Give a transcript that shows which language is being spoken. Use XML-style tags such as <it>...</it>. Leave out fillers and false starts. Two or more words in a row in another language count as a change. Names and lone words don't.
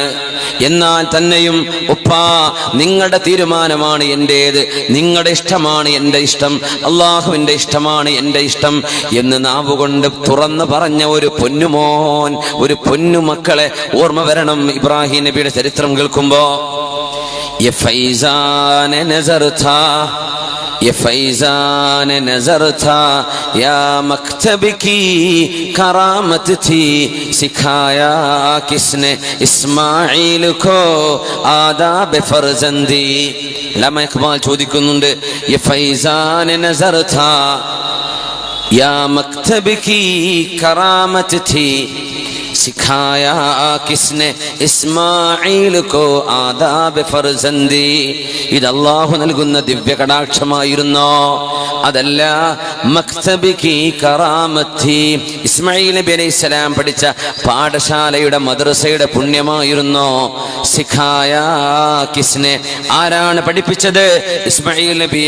<ml>എന്നാൽ തന്നെയും ഉപ്പാ, നിങ്ങളുടെ തീരുമാനമാണ് എന്റേത്, നിങ്ങളുടെ ഇഷ്ടമാണ് എന്റെ ഇഷ്ടം, അള്ളാഹുവിന്റെ ഇഷ്ടമാണ് എന്റെ ഇഷ്ടം എന്ന് നാവുകൊണ്ട് തുറന്നു പറഞ്ഞ ഒരു പൊന്നുമോൻ, ഒരു പൊന്നുമക്കളെ ഓർമ്മ വരണം ഇബ്രാഹിം നബിയുടെ ചരിത്രം കേൾക്കുമ്പോ.</ml> <ur>یہ فیضان نظر تھا یہ فیضان نظر تھا یا مکتب کی کرامت تھی سکھایا کس نے اسماعیل کو آداب فرزندی. अल्लामा इकबाल ചോദിക്കുന്നുണ്ട്, یہ فیضان نظر تھا یا مکتب کی کرامت تھی سکھایا کس نے اسماعیل کو آداب فرزندی.</ur> <ml>ഇത് അല്ലാഹു നൽകുന്ന ദിവ്യ കടാക്ഷമായിരുന്നോ? അതല്ല,</ml> <ur>مکتبی کی کرامتی,</ur> <ml>ഇസ്മായിൽ നബി അലൈഹിസ്സലാം പഠിച്ച പാഠശാലയുടെ മദ്രസയുടെ പുണ്യമായിരുന്നോ?</ml> <ur>سکھایا کس نے,</ur> <ml>ആരാണ് പഠിപ്പിച്ചത് ഇസ്മായിൽ നബിയെ?</ml>